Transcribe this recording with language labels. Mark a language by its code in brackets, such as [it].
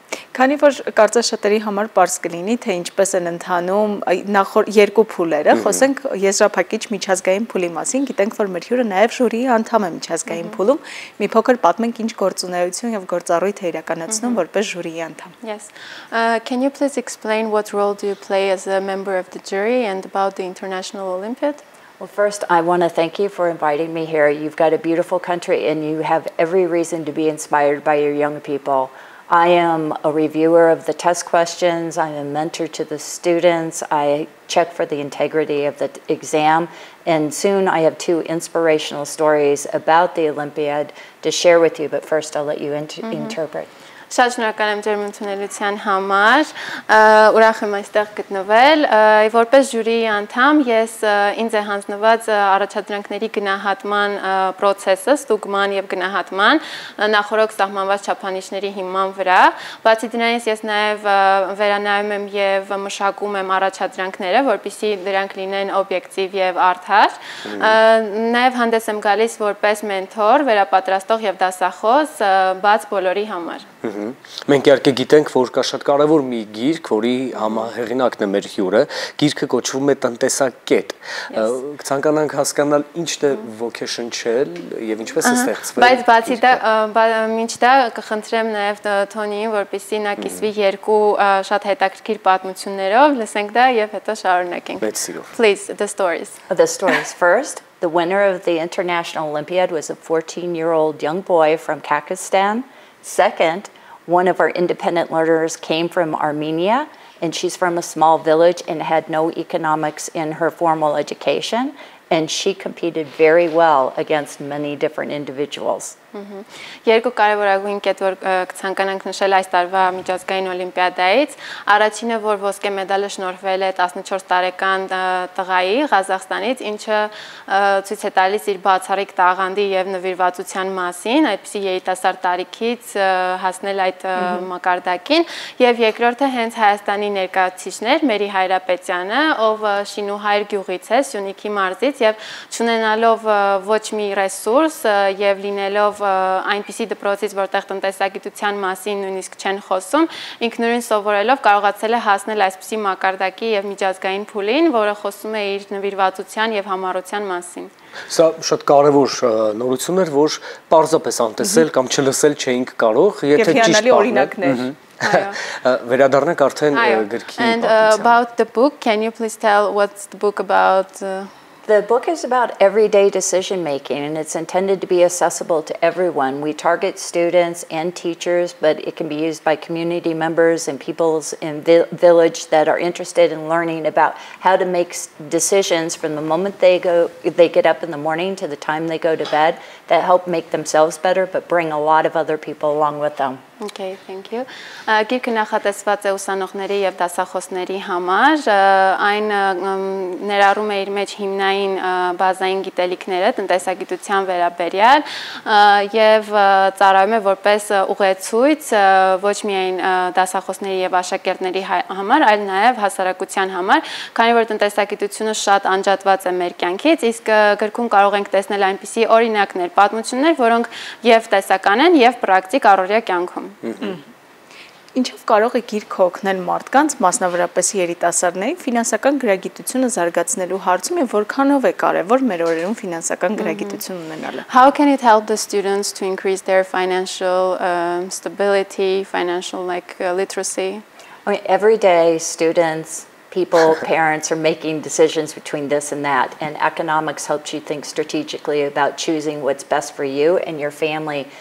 [hy] Քանի որ կարծես շատերի համար պարզ կլինի, թե ինչպես են ընթանում նախորդ 2 փուլերը, խոսենք եզրափակիչ միջազգային փուլի մասին, գիտենք, որ մեր հյուրը նաեւ ժյուրիի անդամ է միջազգային փուլում, մի փոքր պատմենք ինչ գործունեություն եւ գործառույթ է իրականացնում որպես ժյուրիի անդամ։ [en] Yes. Can you please explain what role do you play as a member of the jury and about the International Olympiad? Well, first, I want to thank you for inviting me here. You've got a beautiful country and you have every reason to be inspired by your young people. I am a reviewer of the test questions. I am a mentor to the students. I check for the integrity of the exam. And soon I have 2 inspirational stories about the Olympiad to share with you. But first, I'll let you interpret. [hy] Շատ շնորհակալ եմ ձեր ընդունելության համար, ուրախ եմ այստեղ գտնվել, որպես ժյուրիի անդամ ես ինձ է հանձնված առաջադրանքների գնահատման process-ը, ստուգման եւ գնահատման նախորդ սահմանված չափանիշների հիման վրա, բացի դրանից ես նաեւ վերանայում եմ եւ մշակում եմ առաջադրանքները, որպեսզի դրանք լինեն օբյեկտիվ եւ արդար, նաեւ հանդես եմ գալիս որպես մենթոր, վերապատրաստող եւ դասախոս բաց բոլորի համար։ Մենք իհարկե գիտենք, որ կա շատ կարևոր մի գիրք, որի համահեղինակն է մեր հյուրը, գիրքը կոչվում է Տնտեսակետ։ Կցանկանանք հասկանալ ինչն է ոգեշնչել եւ ինչպես է ստեղծվել։ Բայց բացի դա, մինչ դա կխնդրեմ նաեւ Թոնիին, որպեսզի նա կիսվի 2 շատ հետաքրքիր պատմություններով, լսենք դա եւ հետո շարունակենք։ Մեծ սիրով։ [en] Please, the stories. The stories first. The winner of the International Olympiad was a 14-year-old young boy from Kakistan. Second, one of our independent learners came from Armenia, and she's from a small village and had no economics in her formal education, and she competed very well against many different individuals. [hy] Երկու կարևորագույն կետ, որ կցանկանանք նշել այս տարվա միջազգային օլիմպիադայից, առաջինը, որ ոսկե մեդալը շնորհվել է 14 տարեկան տղայի Ղազախստանից, ինչը ցույց է տալիս իր բացառիկ տաղանդի եւ նվիրվածության մասին, այդպիսի երիտասարդ տարիքից հասնել այդ մակարդակին, եւ երկրորդը հենց Հայաստանի ներկայացուցիչներ Մերի Հայրապետյանը, ով Շինուհայր գյուղից է, Սյունիքի մարզից, եւ չունենալով ոչ մի ռեսուրս եւ լինելով այնպիսի դպրոցից, որտեղ տնտեսագիտության մասին նույնիսկ չեն խոսում, ինքնուրույն սովորելով կարողացել է հասնել այսպիսի մակարդակի եւ միջազգային փուլին, որը խոսում է իր նվիրվածության եւ համառության մասին։ Սա շատ կարևոր նորություն էր, որ պարզապես անտեսել կամ չլսել չէինք կարող, եթե ճիշտ օրինակներ։ Վերադառնանք արդեն գրքի։ [en] And about the book, can you please tell what's the book about? The book is about everyday decision making, and it's intended to be accessible to everyone. We target students and teachers, but it can be used by community members and people in village that are interested in learning about how to make decisions from the moment they get up in the morning to the time they go to bed that help make themselves better, but bring a lot of other people along with them. Okay, thank you. [hy] Գիրքը նախատեսված է ուսանողների եւ դասախոսների համար, այն ներառում է իր մեջ հիմնային բազային գիտելիքները տնտեսագիտության վերաբերյալ եւ ծառայում է որպես ուղեցույց ոչ միայն դասախոսների եւ աշակերտների համար, այլ նաեւ հասարակության համար, քանի որ տնտեսագիտությունը շատ անջատված է մեր կյանքից, իսկ գրքում կարող ենք տեսնել այնպիսի օրինակներ, պատմություններ, որոնք եւ տեսական են եւ պրակտիկ առօրյա կյանքում։ Ինչով կարող է գիրքը օգնել մարդկանց, մասնավորապես երիտասարդներին, ֆինանսական գրագիտությունը զարգացնելու հարցում եւ որքանով է կարեւոր մեր օրերում ֆինանսական գրագիտություն ունենալը։ [en] How can it help the students to increase their financial stability, financial literacy? I mean, every day students, people, parents are making decisions between this and that, and economics helps you think strategically about choosing what's best for you and your family.